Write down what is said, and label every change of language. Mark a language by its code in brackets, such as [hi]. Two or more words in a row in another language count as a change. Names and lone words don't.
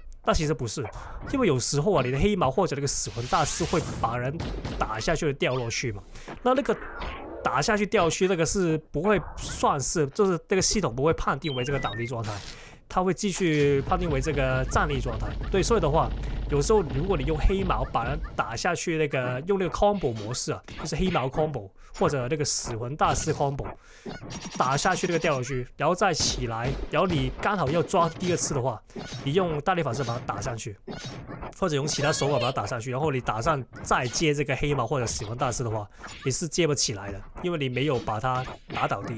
[zh] 那其實不是，因為有時候你的黑毛或者那個死魂大師會把人打下去掉落去嘛，那個打下去掉去那個是不會算是，就是那個系統不會判定為這個倒地狀態，它會繼續判定為這個站立狀態。對，所以的話，有時候如果你用黑毛把人打下去，用那個 combo 模式就是黑毛 combo 或者那個死魂大師 combo 打下去那個掉落去，然後再起來，然後你剛好要抓第二次的話，你用大力法師把它打上去，或者用其他手法把它打上去，然後你打上再接這個黑毛或者死魂大師的話，你是接不起來的，因為你沒有把它打倒地。